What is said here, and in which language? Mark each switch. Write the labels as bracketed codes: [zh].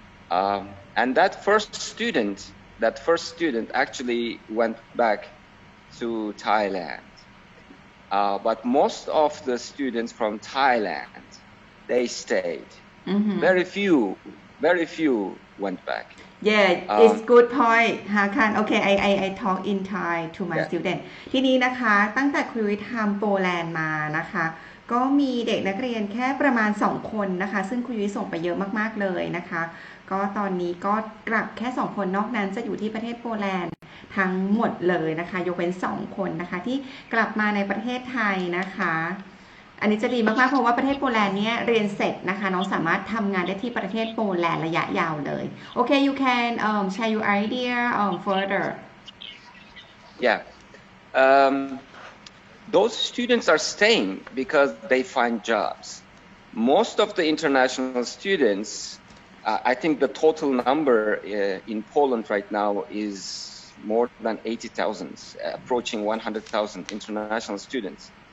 [en] And that first student actually went back to Thailand. But most of the students from Thailand, they stayed. Mm-hmm. Very few went back. Yeah, it's good point Hakan. Okay, I talk in Thai to my Yeah. student. [th] ทีนี้นะคะตั้งแต่ครูวิทย์ทำโปแลนด์มานะคะก็มีเด็กนักเรียนแค่ประมาณ2 คนนะคะซึ่งครูวิทย์ส่งไปเยอะมากๆเลยนะคะก็ตอนนี้ก็กลับแค่2 คนนอกนั้นจะอยู่ที่ประเทศโปแลนด์ทั้งหมดเลยนะคะยกเว้น2 คนนะคะที่กลับมาในประเทศไทยนะคะอันนี้จะดีมากๆเพราะว่าประเทศโปแลนด์เนี่ยเรียนเสร็จนะคะน้องสามารถทำงานได้ที่ประเทศโปแลนด์ระยะยาวเลย [en] Okay you can share your idea further Yeah. Those students are staying because they find jobs. Most of the international students, I think the total number in Poland right now is more than 80,000, approaching 100,000 international students.